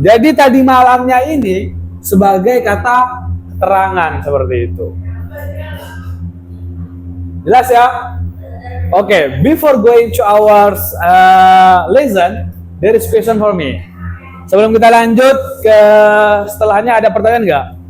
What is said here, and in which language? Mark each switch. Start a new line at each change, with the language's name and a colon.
Indonesian: Jadi tadi malamnya ini sebagai kata keterangan seperti itu. Jelas ya?
English: Okay, before going to our lesson, there is question for me.
Indonesian: Sebelum kita lanjut ke setelahnya, ada pertanyaan nggak?